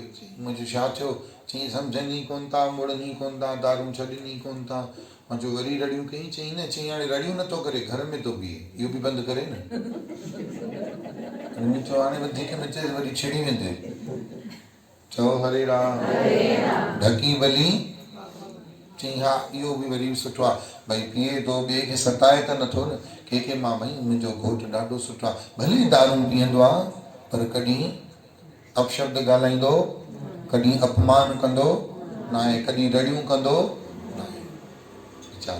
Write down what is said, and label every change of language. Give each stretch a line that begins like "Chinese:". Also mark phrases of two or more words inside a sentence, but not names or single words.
Sindhi: चई मुंहिंजो छा थियो? चई सम्झनि ई कोन था, मुड़नि ई कोन था, दारू छॾनि ई कोन था। मां चयो वरी रड़ियूं कई? चई न, चई हाणे रड़ियूं नथो करे, घर में थो बीहे, इहो बि बंदि करे न। मूं चयो हाणे वधीक न चएसि, वरी छिड़ी वेंदे। चओ हरे राम। ढकी भली। चई हा इहो बि वरी सुठो आहे, भई पीए थो, ॿिए खे सताए त नथो न। कंहिंखे मां भई मुंहिंजो घोटु ॾाढो सुठो आहे, भले दारू पीअंदो आहे पर कॾहिं अपशब्द ॻाल्हाईंदो, कॾहिं अपमान कंदो न आहे, कॾहिं रड़ियूं कंदो न आहे वीचारो।